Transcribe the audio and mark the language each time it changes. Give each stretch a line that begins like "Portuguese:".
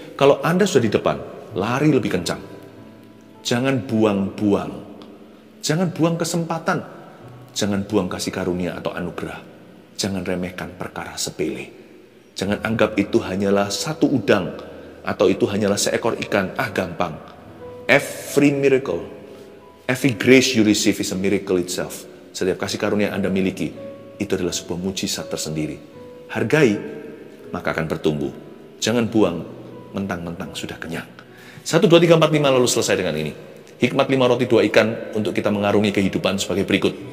Indonesian: Kalau Anda sudah di depan, lari lebih kencang. Jangan buang-buang. Jangan buang kesempatan. Jangan buang kasih karunia atau anugerah. Jangan remehkan perkara sepele. Jangan anggap itu hanyalah satu udang, atau itu hanyalah seekor ikan. Gampang.
English: Every miracle, every grace you receive is a miracle itself.
Indonesian: Setiap kasih karunia yang Anda miliki, itu adalah sebuah mujizat tersendiri. Hargai, maka akan bertumbuh. Jangan buang, mentang-mentang sudah kenyang. 1, 2, 3, 4, 5, lalu selesai dengan ini. Hikmat 5 roti 2 ikan untuk kita mengarungi kehidupan sebagai berikut.